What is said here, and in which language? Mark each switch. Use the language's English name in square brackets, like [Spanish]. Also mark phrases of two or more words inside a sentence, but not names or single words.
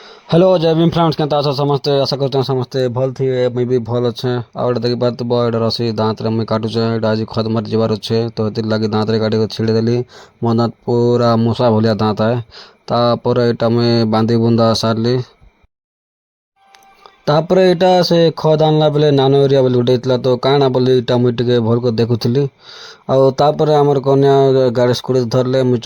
[Odia] हेलो जय भीम फ्रेंड्स केनता अଛ ସମସ୍ତେ ଆଶା କରେ ସମସ୍ତେ ଭଲ ଥିବେ ମୁଇଁ ବି ଭଲ ଅଛେ ଆଉ ଗୋଟେ ଦେଖି ପାରୁଥିବ ଏଇଟା ରସି ଦାଁତରେ ମୁଇଁ କାଟୁଛେ ଏଇଟା ଆଜି ଖତ ମାରି ଯିବାର ଅଛେ ତ ହେଥିର୍ ଲାଗି ଦାଁତରେ କାଟିକି ଛିଡ଼ି ଦେଲି ମୋ ଦାঁତ ପୁରା ମୂଷା ଭଳିଆ ଦାঁତ ଆଏ ତାପରେ ଏଇଟା ମୁଇଁ ବାନ୍ଧି ବୁନ୍ଧା ସାରଲି ତାପରେ ଏଇଟା ସେ ଖତ ଆଣିଲା ବେଲେ ନାନୋ ଏରିଆ ବୋଲି ଗୋଟେ ହେଇଥିଲା ତ କାଣା ବୋଲି ଏଇଟା ମୁଇଁ ଟିକେ ଭଲ କରି ଦେଖୁଥିଲି ଆଉ ତାପରେ ଆମର କନ୍ୟା ଗାଡ଼ି ସ୍କୁଟି ଧରିଲେ ମୁଇଁ